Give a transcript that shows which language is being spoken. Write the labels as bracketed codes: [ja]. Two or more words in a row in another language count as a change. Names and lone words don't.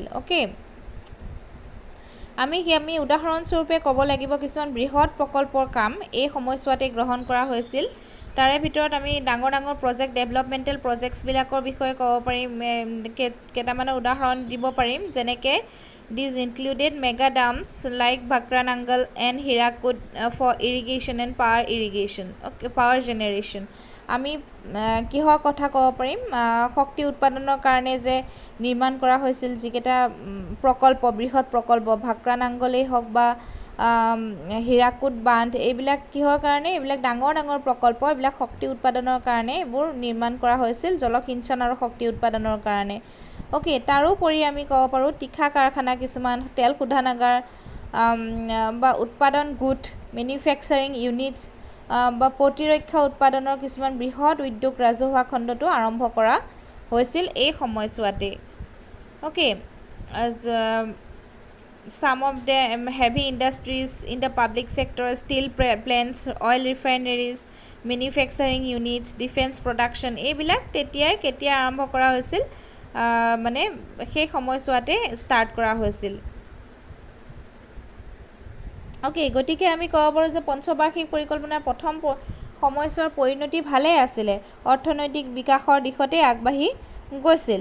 [as] ওকে, আমি উদাহৰণস্বৰূপে ক'ব লাগিব কিছুমান বৃহৎ প্ৰকল্পৰ কাম এই সময়ছোৱাতে গ্ৰহণ কৰা হৈছিল. তাৰে ভিতৰত আমি ডাঙৰ [en] project developmental projects [as] বিলাকৰ বিষয়ে ক'ব পাৰিম কেটামান উদাহৰণ দিব পাৰিম যেনেকৈ [en] these included mega dams like Bhakranangal and Hirakud for irrigation and power generation. [as] আমি কিহৰ কথা ক'ব পাৰিম শক্তি উৎপাদনৰ কাৰণে যে নিৰ্মাণ কৰা হৈছিল যিকেটা প্ৰকল্প বৃহৎ প্ৰকল্প ভাক্ৰানাংগলেই হওক বা হীৰাকুদ বান্ধ এইবিলাক কিহৰ কাৰণে এইবিলাক ডাঙৰ প্ৰকল্প এইবিলাক শক্তি উৎপাদনৰ কাৰণে এইবোৰ নিৰ্মাণ কৰা হৈছিল জলসিঞ্চন আৰু শক্তি উৎপাদনৰ কাৰণে. ওকে, তাৰোপৰি আমি ক'ব পাৰোঁ তীখা কাৰখানা কিছুমান তেল শোধনাগাৰ বা উৎপাদন গোট [en] manufacturing units [as] বা প্ৰতিৰক্ষা উৎপাদনৰ কিছুমান বৃহৎ উদ্যোগ ৰাজহুৱা খণ্ডটো আৰম্ভ কৰা হৈছিল এই সময়ছোৱাতে. [en] ওকে, some of the heavy industries in the public sector, steel plants, oil refineries, manufacturing units, defense production [as] এইবিলাক কেতিয়া আৰম্ভ কৰা হৈছিল মানে সেই সময়ছোৱাতে ষ্টাৰ্ট কৰা হৈছিল. ওকে, গতিকে আমি ক'ব পাৰোঁ যে পঞ্চবাৰ্ষিক পৰিকল্পনাৰ প্ৰথম সময়ছোৱাৰ পৰিণতি ভালেই আছিলে, অৰ্থনৈতিক বিকাশৰ দিশতে আগবাঢ়ি গৈছিল।